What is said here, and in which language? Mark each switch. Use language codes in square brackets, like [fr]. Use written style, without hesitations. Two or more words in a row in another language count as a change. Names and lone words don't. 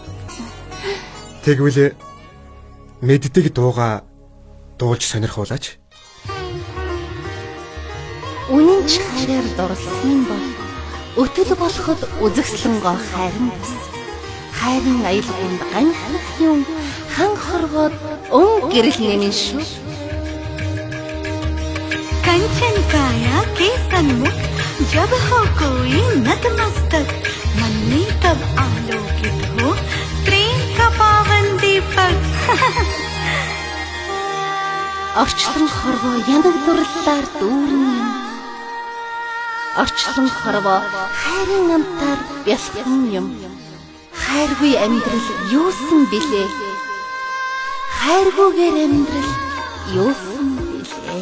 [mn] Тэгвэл мэддэг дууга дуулж сонирхуулаач. Үнэн ч хайраар дурлсан бол өтөл болоход үзэгслэн гоо хайрын бус. Хайрын аялганд ганхах юм хан хорвоод гэрэл нэмэн шүү. [hi] कंचन काया के सन्मुख जब हो कोई नतमस्तक मन में तब आलोकित हो प्रेम का पावन दीपक. [mn] Орчлон хорвоо янаг дурлалаар дүүрэн юм. Орчлон хорвоо хайрын амтаар бялхан юм. Хайргүй амьдрал юусан билээ? Хайргүйгээр амьдрал юусан билээ?